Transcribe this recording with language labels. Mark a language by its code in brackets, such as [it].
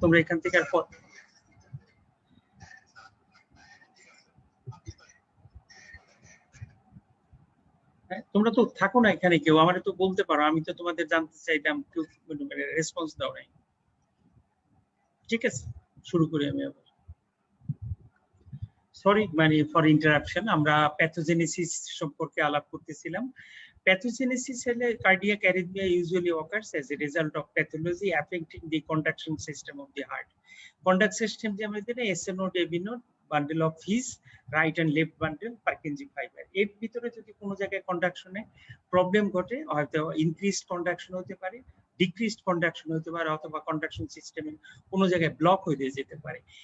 [bn] তোমরা এখান থেকে আর তোমরা তো থাকো না এখানে, কেউ আমার তো বলতে পারো, আমি তো তোমাদের জানতে চাইতাম, কেউ রেসপন্স দাও নাই। ঠিক আছে, শুরু করি আমি আবার। সরি মানে ফর ইন্টারাপশন। আমরা প্যাথোজেনেসিস সম্পর্কে আলাপ করতেছিলাম। [en] Pathogenesis [bn] হলে [en] cardiac arrhythmia usually occurs as a result of pathology affecting the conduction system of the heart. [bn] Conduct system যে আমাদের SA node, AB node, bundle of his right and left bundle, Purkinje fiber, এর ভিতরে যদি কোনো জায়গায় কন্ডাকশনে problem ঘটে, হয়তো increased conduction হতে পারে, ডিক্রিজড কন্ডাকশন হতে পারে, অথবা কন্ডাকশন সিস্টেমে কোনো জায়গায় ব্লক হয়ে যেতে পারে।